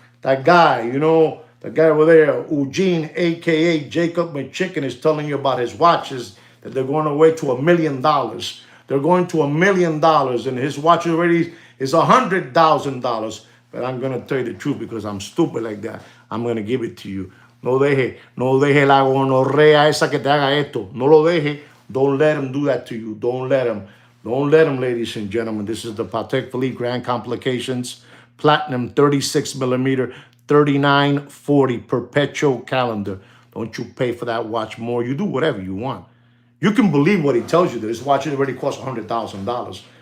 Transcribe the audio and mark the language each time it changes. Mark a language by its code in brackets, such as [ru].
[en] That guy, you know, the guy over there, Eugene, a.k.a. Jacob McChicken, is telling you about his watches, that they're going away to $1 million. They're going to $1 million, and his watch already is $100,000. But I'm going to tell you the truth, because I'm stupid like that. I'm going to give it to you. [es] No deje la gonorrea esa que te haga esto. No lo deje. [en] Don't let him do that to you. Don't let him. Don't let him, ladies and gentlemen. This is the Patek Philippe Grand Complications. Platinum 36 millimeter. 3940 perpetual calendar. Don't you pay for that watch more. You do whatever you want. You can believe what he tells you, that his watch already costs $100,000.